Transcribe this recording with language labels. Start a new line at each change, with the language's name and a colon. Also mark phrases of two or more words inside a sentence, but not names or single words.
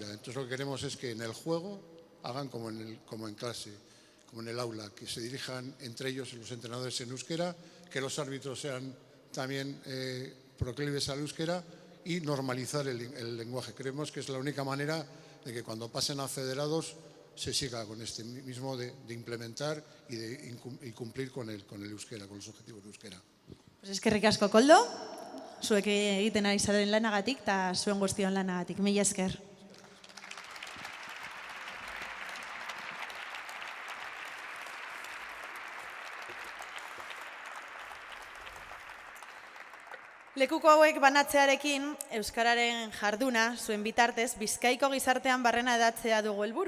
Spanish: Entonces lo que queremos es que en el juego hagan como en clase, como en el aula, que se dirijan entre ellos los entrenadores en euskera, que los árbitros sean también proclives al euskera y normalizar el lenguaje. Creemos que es la única manera de que cuando pasen a federados se siga con este mismo de implementar y cumplir con el euskera, con los objetivos de euskera.
Basque: Pues eskerrik asko, Koldo, zuek egiten ari zaren lanagatik eta zuen guztion lanagatik. Mila esker. Lekuko hauek banatzearekin, euskararen jarduna, zuen bitartez, Bizkaiko gizartean barrena edatzea dugu helburu.